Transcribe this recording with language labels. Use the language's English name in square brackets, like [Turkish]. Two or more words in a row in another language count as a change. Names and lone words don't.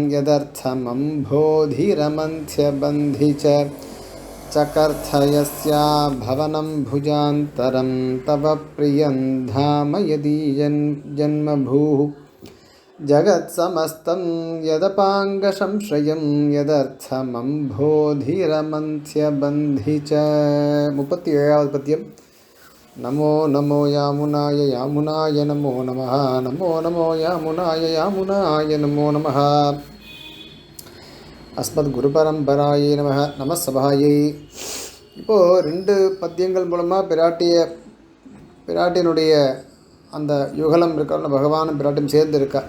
[Sanskrit] यदर्थमम्भोधिरमन्थ्यबन्धि च चकर्थयस्या भवनं भुजान्तरं तव प्रियं धाम यदीयजन्मभूः जगत्समस्तं यदपाङ्गसंश्रयं यदर्थमम्भोधिरमन्थ्यबन्धि च [Tamil] 37வது பத்தியம். [Sanskrit] நமோ நமோ யாமுனாய யாமுனாய நமோ நமः நமோ நமோ யாமுனாய யாமுனாய நமோ நமः அஸ்மத் குரு பரம்பராயே நமः நம சபாயை. [Tamil] இப்போது 2 பத்தியங்கள் மூலமாக பிராட்டியினுடைய அந்த யுகலம் இருக்க பகவானும் பிராட்டியும் சேர்ந்து இருக்கா.